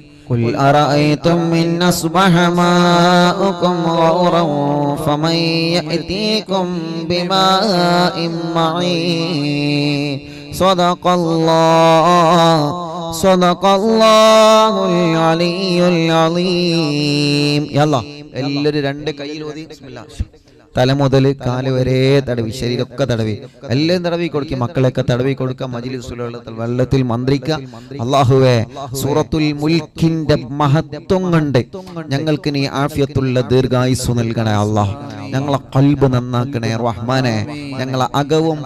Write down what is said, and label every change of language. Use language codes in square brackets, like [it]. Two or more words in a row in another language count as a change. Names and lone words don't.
[ar] قل أرأيتم إن أصبح ماؤكم غورا فمن يأتيكم بماء معين صدق الله العلي العظيم يلا [ml] എല്ലാവരും രണ്ട് കയ്യിൽ ഓതി ബിസ്മില്ലാഹ് തല മുതൽ കാല് വരെ തടവി ശരീരമൊക്കെ തടവി എല്ലാം തടവി കൊടുക്കുക മക്കളെയൊക്കെ തടവി കൊടുക്കുക മജ്‌ലിസുലുള്ള വെള്ളത്തിൽ മന്ത്രിക്കുക അല്ലാഹുവേ സൂറത്തുൽ മുൽക്കിന്റെ മഹത്വം കണ്ട് ഞങ്ങൾക്ക് നീ ആഫിയത്തുള്ള ദീർഘായുസ്സ് നൽകണേ അല്ലാഹ് ഞങ്ങളെ ഖൽബ് നന്നാക്കണേ റഹ്മാനെ ഞങ്ങളെ അകവും